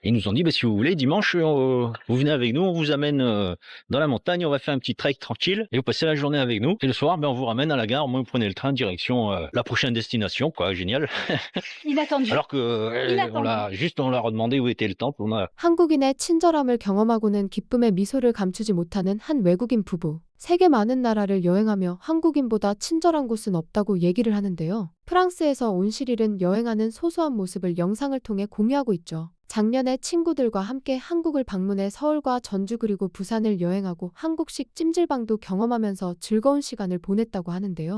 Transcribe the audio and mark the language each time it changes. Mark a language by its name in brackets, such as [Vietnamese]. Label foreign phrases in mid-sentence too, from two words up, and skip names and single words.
[French] Ils nous ont dit: «Bah, si vous voulez, dimanche, vous venez avec nous, on vous amène, dans la montagne, on va faire un petit trek tranquille et vous passez la journée avec nous et le soir, ben, on vous ramène à la gare, au moins vous prenez le train direction, la prochaine destination», quoi. Génial. Inattendu, Alors que, inattendu. on leur a demandé où était le temple, on a [Korean] 한국인의 친절함을 경험하고는 기쁨의 미소를 감추지 못하는 한 외국인 부부. 세계 많은 나라를 여행하며 한국인보다 친절한 곳은 없다고 얘기를 하는데요. 프랑스에서 온 시릴은 여행하는 소소한 모습을 영상을 통해 공유하고 있죠. 작년에 친구들과 함께 한국을 방문해 서울과 전주 그리고 부산을 여행하고 한국식 찜질방도 경험하면서 즐거운 시간을 보냈다고 하는데요.